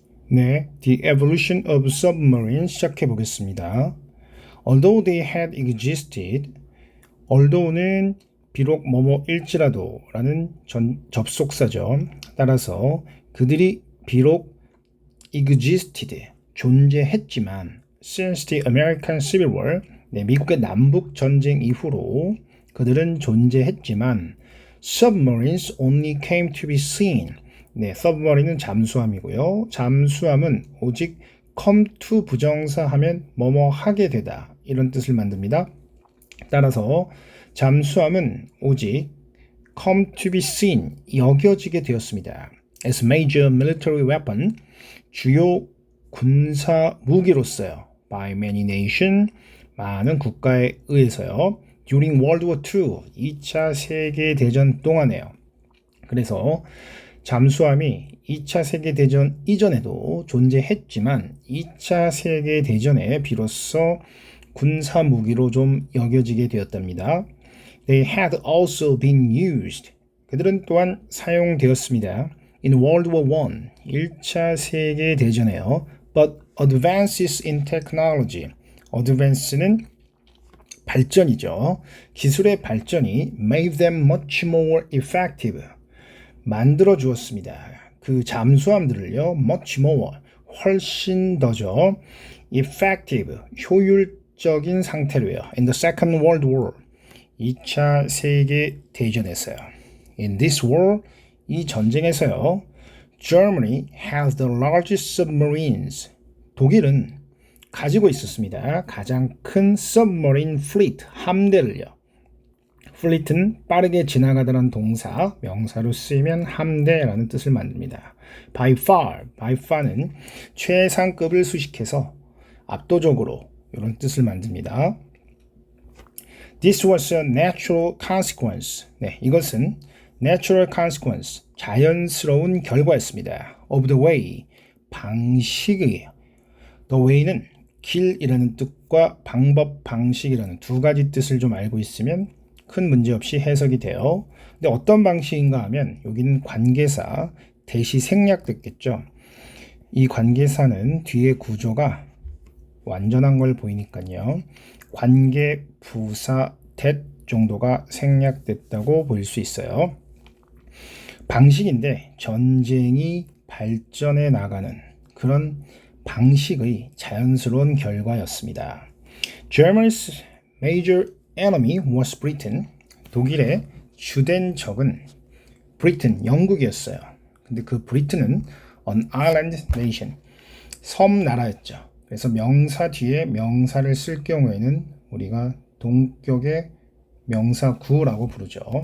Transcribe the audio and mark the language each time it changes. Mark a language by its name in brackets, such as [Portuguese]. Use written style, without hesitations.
[Korean] 네, The Evolution of Submarines 시작해 보겠습니다. [English] Although they had existed, although는 [Korean] 비록 뭐뭐일지라도 라는 접속사죠. 따라서 그들이 비록 existed, 존재했지만 [English] since the American Civil War, [Korean] 네, 미국의 남북 전쟁 이후로 그들은 존재했지만 [English] submarines only came to be seen. [Korean] 네, submarine은 잠수함이고요. 잠수함은 오직 come to 부정사 하면 뭐뭐 하게 되다 이런 뜻을 만듭니다. 따라서 잠수함은 오직 [English] come to be seen, [Korean] 여겨지게 되었습니다. [English] as major military weapon, [Korean] 주요 군사 무기로서요. [English] by many nations, [Korean] 많은 국가에 의해서요. [English] during World War II, [Korean] 2차 세계대전 동안에요. 그래서 잠수함이 2차 세계대전 이전에도 존재했지만 2차 세계대전에 비로소 군사 무기로 좀 여겨지게 되었답니다. [English] They had also been used. [Korean] 그들은 또한 사용되었습니다. [English] In World War I, [Korean] 1차 세계대전에요. [English] But advances in technology. [Korean] advance는 발전이죠. 기술의 발전이 [English] made them much more effective. [Korean] 만들어 주었습니다. 그 잠수함들을요, [English] much more, [Korean] 훨씬 더죠, effective, 효율적인 상태로요. [English] In the Second World War, [Korean] 2차 세계 대전에서요. [English] In this war, [Korean] 이 전쟁에서요, [English] Germany has the largest submarines. [Korean] 독일은 가지고 있었습니다. 가장 큰 [English] submarine fleet, [Korean] 함대를요. fleet는 빠르게 지나가다라는 동사, 명사로 쓰이면 함대라는 뜻을 만듭니다. by far는 최상급을 수식해서 압도적으로 이런 뜻을 만듭니다. [English] This was a natural consequence. [Korean] 네, 이것은 [English] natural consequence, [Korean] 자연스러운 결과였습니다. [English] of the way, [Korean] 방식이에요. the way는 길이라는 뜻과 방법, 방식이라는 두 가지 뜻을 좀 알고 있으면 큰 문제 없이 해석이 돼요. 근데 어떤 방식인가 하면 여기는 관계사, 대시 생략됐겠죠. 이 관계사는 뒤에 구조가 완전한 걸 보이니까요. 관계, 부사, that 정도가 생략됐다고 볼 수 있어요. 방식인데 전쟁이 발전해 나가는 그런 방식의 자연스러운 결과였습니다. [English] Germany's major enemy was Britain. [Korean] 독일의 주된 적은 Britain, 영국이었어요. 근데 그 브리튼은 [English] an island nation, [Korean] 섬나라였죠. 그래서 명사 뒤에 명사를 쓸 경우에는 우리가 동격의 명사구라고 부르죠.